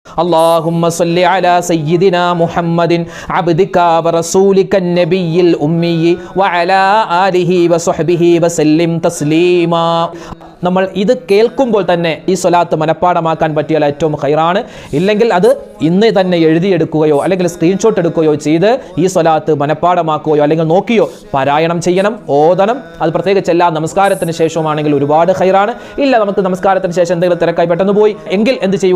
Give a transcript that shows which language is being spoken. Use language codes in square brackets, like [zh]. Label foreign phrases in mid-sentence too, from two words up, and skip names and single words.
[ar] اللهم صل على سيدنا محمد عبدك ورسولك النبي الأمي وعلى آله وصحبه وسلم تسليما. [ml] നമ്മൾ ഇത് കേൾക്കുമ്പോൾ തന്നെ ഈ സ്വലാത്ത് മനഃപ്പാഠമാക്കാൻ പറ്റിയാൽ ഏറ്റവും ഖൈറാണ്. ഇല്ലെങ്കിൽ അത് ഇന്ന് തന്നെ എഴുതിയെടുക്കുകയോ അല്ലെങ്കിൽ സ്ക്രീൻഷോട്ട് എടുക്കുകയോ ചെയ്ത് ഈ സ്വലാത്ത് മനഃപ്പാഠമാക്കുകയോ അല്ലെങ്കിൽ നോക്കിയോ പാരായണം ചെയ്യണം, ഓതണം. അത് പ്രത്യേകിച്ച് എല്ലാ നമസ്കാരത്തിന് ശേഷവുമാണെങ്കിൽ ഒരുപാട് ഖൈറാണ്. ഇല്ല, നമുക്ക് നമസ്കാരത്തിന് ശേഷം എന്തെങ്കിലും തിരക്കായി പെട്ടെന്ന് പോയി എങ്കിൽ എന്ത് ചെയ്യുക?